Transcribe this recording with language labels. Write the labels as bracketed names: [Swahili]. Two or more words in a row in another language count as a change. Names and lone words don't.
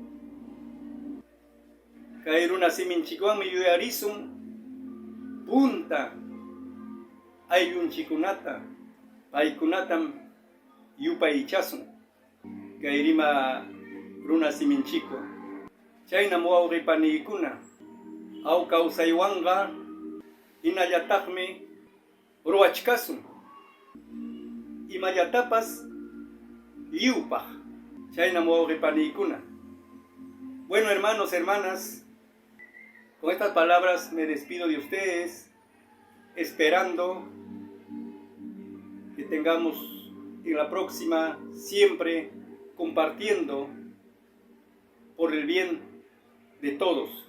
[Quechua] Kay runa siminchikwanmi yuyarisun punta ayllunchikunata, paykunatam yupaychasun kay rima runa siminchikwa. Chaynam wawqipaniykuna aw kawsaywanqa hinallataqmi ruwachkasun imallatapas lliwpaq. Chaynam wawqipaniykuna. [Spanish] Bueno, hermanos, hermanas, con estas palabras me despido de ustedes, esperando que tengamos en la próxima siempre compartiendo por el bien de todos.